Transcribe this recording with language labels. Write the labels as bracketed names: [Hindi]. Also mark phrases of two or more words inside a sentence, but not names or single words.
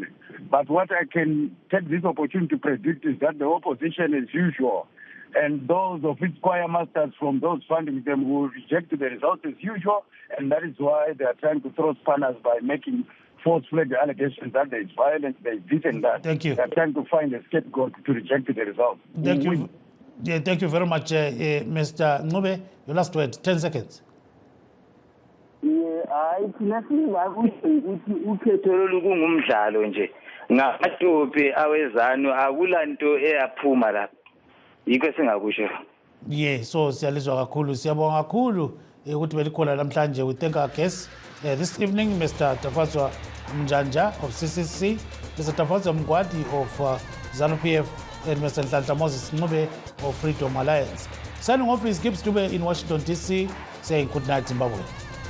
[English] But what I can take this opportunity to predict is that the opposition, as usual, and those of its choir masters from those funding them will reject the results as usual, and that is why they are trying to throw spanners by making false flag allegations that there is violence, there is this and that. Thank you. They are trying to find a scapegoat to reject the results. Thank you. Yeah, thank you very much, Mr. Ncube. Your last word, 10 seconds. [North Ndebele] Thina siva ukuthi ukhetho lungumdlalo nje ngamatope awezanu akulanto eyaphuma lapha yikho singakusho. [English] Yeah, so [North Ndebele] siyalizwa kakhulu, siyabonga kakhulu ukuthi belikhona namhlanje. [English] We thank our guests this evening, Mr. Tafazwa Mjanja of CCC, Mr. Tafazwa Mkwadi of ZANU-PF, and Mr. Nhlanhla Moses Ncube of Freedom Alliance. Signing off is Gibbs Dube in Washington, D.C., saying good night, Zimbabwe.